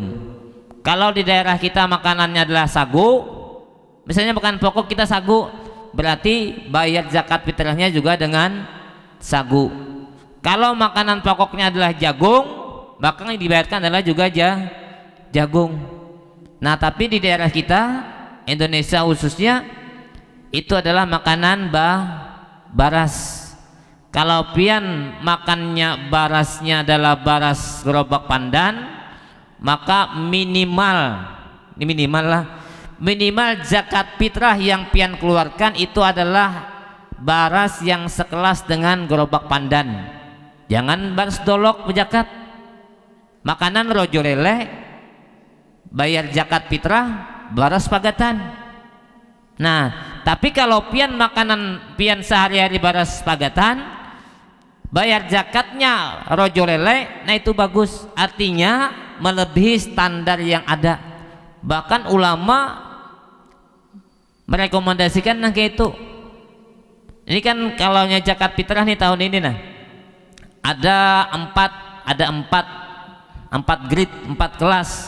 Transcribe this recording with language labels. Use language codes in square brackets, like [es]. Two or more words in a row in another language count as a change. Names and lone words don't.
[id] Kalau di daerah kita makanannya adalah sagu, misalnya makanan pokok kita sagu, berarti bayar zakat fitrahnya juga dengan sagu. Kalau makanan pokoknya adalah jagung, maka yang dibayarkan adalah juga jagung. Nah, tapi di daerah kita Indonesia khususnya itu adalah makanan baras. Kalau pian makannya barasnya adalah baras gerobak pandan, maka minimal zakat fitrah yang pian keluarkan itu adalah baras yang sekelas dengan gerobak pandan. Jangan baras dolok berzakat. Makanan rojo lele bayar zakat fitrah baras pagatan. Nah, tapi kalau pian makanan pian sehari-hari baras pagatan, bayar zakatnya rojo lele, nah itu bagus. Artinya melebihi standar yang ada. Bahkan ulama merekomendasikan nah kayak itu. Ini kan kalau zakat fitrah nih tahun ini ada empat grade, 4 kelas.